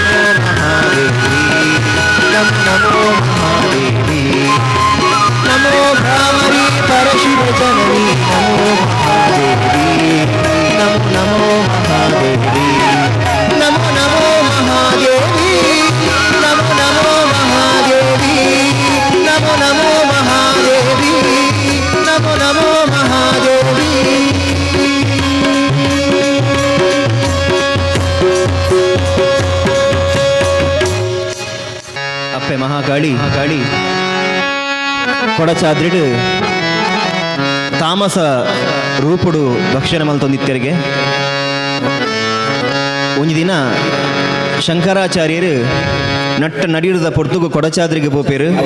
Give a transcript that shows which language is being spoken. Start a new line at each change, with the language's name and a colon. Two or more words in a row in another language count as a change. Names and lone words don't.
Kannada: ನಮೋ ಮಹಾದೇವಿ ನಮೋ ಭ್ರಾಮರಿ ಪರಶಿವ ಜನನಿ ನಮೋ ಮಹಾದೇವಿ ನಮೋ ಮಹಾದೇವಿ ನಮೋ ಮಹಾದೇವಿ ನಮೋ ಮಹಾದೇವಿ ನಮೋ ಮಹಾದೇವಿ
Tulu: ಅಪ್ಪೆ ಮಹಾಕಾಳಿ ಕೊಡಚಾದ್ರಿಡು ತಾಮಸ ರೂಪುಡು ಭಕ್ಷಣ ಮಲ್ತೊಂದಿತ್ತರಿಗೆ ಒಂದು ದಿನ ಶಂಕರಾಚಾರ್ಯರು ನಟ್ಟ ನಡಿಯುದ ಪೊರ್ತುಗು ಕೊಡಚಾದ್ರಿಗೆ ಪೋಪೇರು